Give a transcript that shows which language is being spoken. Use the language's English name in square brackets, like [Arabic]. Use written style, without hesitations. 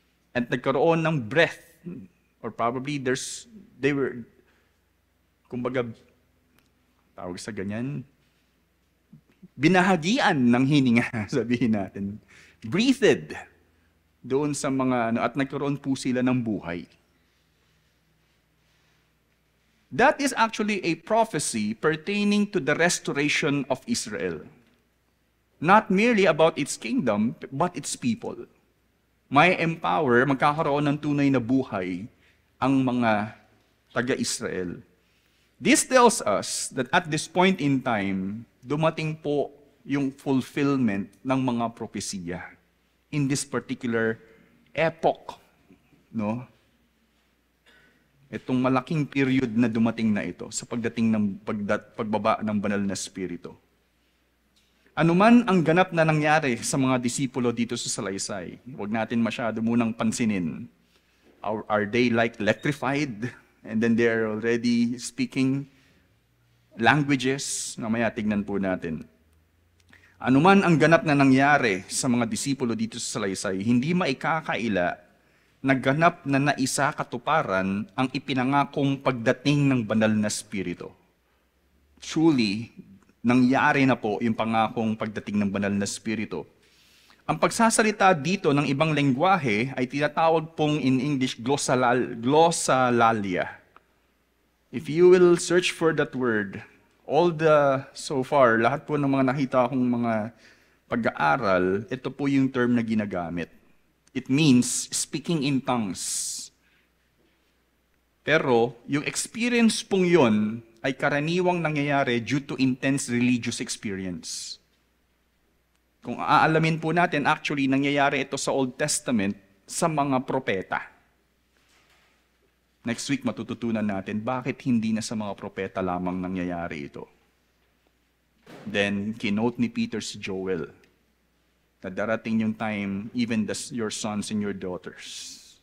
[Filipino] At nagkaroon ng breath, [English] or probably they were, [Filipino] kumbaga, tawag sa ganyan, binahagian ng hininga, sabihin natin. Breathed doon sa mga, at nagkaroon po sila ng buhay. [English] That is actually a prophecy pertaining to the restoration of Israel. Not merely about its kingdom, but its people. [Filipino] May empower, magkakaroon ng tunay na buhay ang mga taga-Israel. [English] This tells us that at this point in time, [Filipino] dumating po yung fulfillment ng mga propesiya [English] in this particular epoch. No? [Filipino] Itong malaking period na dumating na ito sa pagdating ng pagbaba ng banal na spirito. Ano man ang ganap na nangyari sa mga disipulo dito sa salaysay, huwag natin masyado munang pansinin. [English] Are they like electrified? And then they're already speaking languages? [Filipino] Mamaya tignan po natin. Ano man ang ganap na nangyari sa mga disipulo dito sa salaysay, hindi maikakaila na ganap na naisa katuparan ang ipinangakong pagdating ng banal na spirito. [English] Truly, [Filipino] nangyari na po yung pangakong pagdating ng banal na spirito. Ang pagsasalita dito ng ibang lengguwahe ay tinatawag pong in English glossolalia. [English] If you will search for that word, so far, [Filipino] lahat po ng mga nakita akong mga pag-aaral, ito po yung term na ginagamit. [English] It means speaking in tongues. [Filipino] Pero yung experience pong yun ay karaniwang nangyayari [English] due to intense religious experience. [Filipino] Kung aalamin po natin, actually, nangyayari ito sa Old Testament sa mga propeta. Next week, matututunan natin bakit hindi na sa mga propeta lamang nangyayari ito. Then, kinote ni Peter si Joel na darating yung time, [English] even your sons and your daughters.